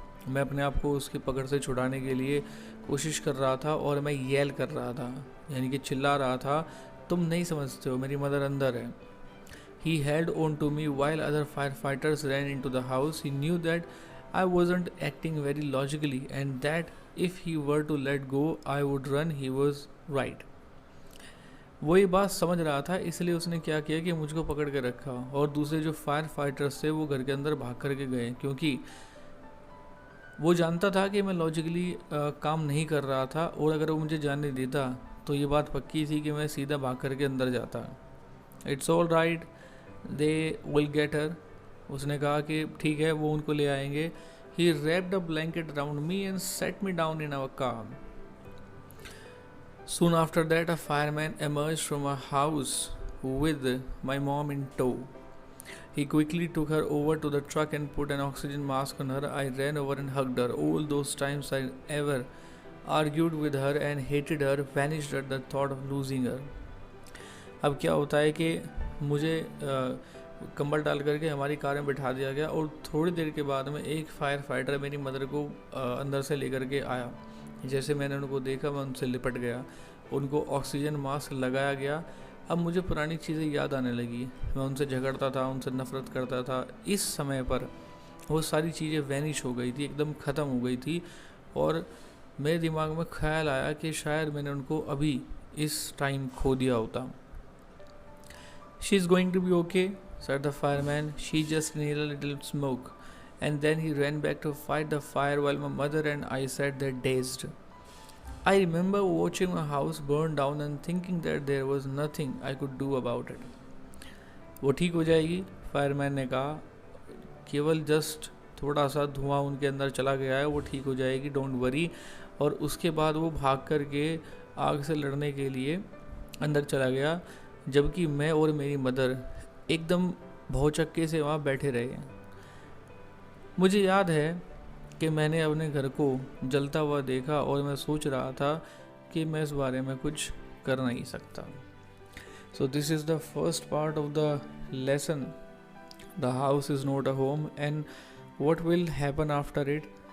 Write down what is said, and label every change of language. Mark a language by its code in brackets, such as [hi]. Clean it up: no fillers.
[hi] मैं अपने आप को उसकी पकड़ से छुड़ाने के लिए कोशिश कर रहा था और मैं येल कर रहा था, यानी कि चिल्ला रहा था, तुम नहीं समझते हो, मेरी मदर अंदर है। [en] He held on to me while other firefighters ran into the house. He knew that I wasn't acting very logically and that if he were to let go, I would run. He was right. [hi] वो ये बात समझ रहा था, इसलिए उसने क्या किया कि मुझको पकड़ के रखा और दूसरे जो फायर फाइटर्स थे वो घर के अंदर भाग करके गए, क्योंकि वो जानता था कि मैं लॉजिकली काम नहीं कर रहा था और अगर वो मुझे जाने देता तो ये बात पक्की थी कि मैं सीधा भाग करके अंदर जाता। [en] It's all right, they will get her. [hi] उसने कहा कि ठीक है, वो उनको ले आएंगे। [en] He wrapped a blanket around me and set me down in our car. Soon after that, a fireman emerged from a house with my mom in tow. He quickly took her over to the truck and put an oxygen mask on her. I ran over and hugged her. All those times I ever argued with her and hated her vanished at the thought of losing her. [hi] अब क्या होता है कि मुझे कंबल डाल करके हमारी कार में बिठा दिया गया और थोड़ी देर के बाद में एक फायर फाइटर मेरी मदर को अंदर से लेकर के आया। जैसे मैंने उनको देखा मैं उनसे लिपट गया, उनको ऑक्सीजन मास्क लगाया गया। अब मुझे पुरानी चीज़ें याद आने लगी, मैं उनसे झगड़ता था, उनसे नफ़रत करता था। इस समय पर वो सारी चीज़ें वैनिश हो गई थी, एकदम ख़त्म हो गई थी और मेरे दिमाग में ख्याल आया कि शायद मैंने उनको अभी इस टाइम खो दिया होता। [en] She is going to be okay, said the fireman. She just needed a little smoke. And then he ran back to fight the fire while my mother and I sat there dazed. I remember watching my house burn down and thinking that there was nothing I could do about it. [hi] वो ठीक हो जाएगी, fireman ने कहा. केवल just थोड़ा सा धुआं उनके अंदर चला गया है, वो ठीक हो जाएगी, [en] Don't worry. [hi] और उसके बाद वो भाग कर के आग से लड़ने के लिए अंदर चला गया, जबकि मैं और मेरी मदर एकदम भौचक्के से वहाँ बैठे रहे. मुझे याद है कि मैंने अपने घर को जलता हुआ देखा और मैं सोच रहा था कि मैं इस बारे में कुछ कर नहीं सकता. [en] So this is the first part of the lesson. The house is not a home, and what will happen after it?